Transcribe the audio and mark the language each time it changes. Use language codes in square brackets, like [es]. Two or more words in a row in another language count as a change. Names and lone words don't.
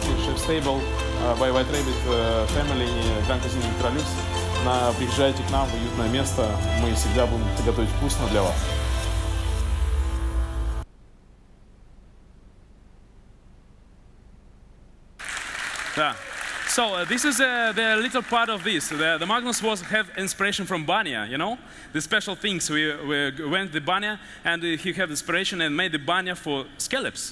[en] CHEF-SACHE, by White Rabbit Family, Grand Cuisine Electrolux. [ru] Приезжайте к нам в уютное место. Мы всегда будем готовить вкусно для вас. [en] Yeah. So this is the little part of this. The Magnus have inspiration from Banya, you know, the special things. We went to Banya and he had inspiration and made the Banya for scallops.